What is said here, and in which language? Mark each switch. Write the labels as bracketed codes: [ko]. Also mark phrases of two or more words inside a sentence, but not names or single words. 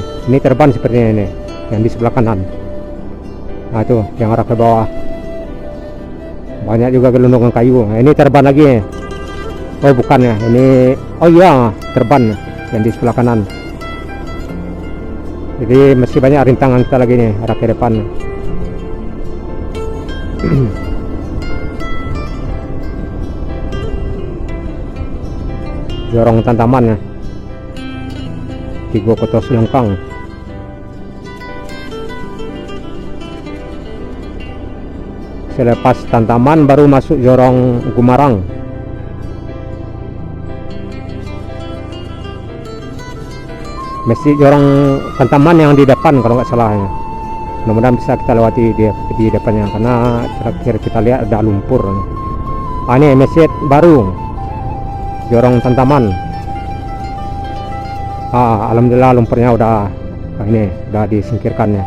[id] Ini terban sepertinya ini yang di sebelah kanan. Nah itu yang arah ke bawah. Banyak juga gelondongan kayu. Nah, ini terban lagi nih. Oh bukan ya, ini oh iya terban yang di sebelah kanan. Jadi masih banyak rintangan kita lagi nih arah ke depan. Jorong Tantaman ya, Tigo Koto Silungkang. Selepas Tantaman baru masuk Jorong Gumarang. Masjid Jorong Tantaman yang di depan kalau nggak salah ya. Mudah-mudahan bisa kita lewati di depannya karena terakhir kita lihat ada lumpur. Ini masjid baru Jorong Tantaman. Alhamdulillah lumpurnya udah disingkirkan ya.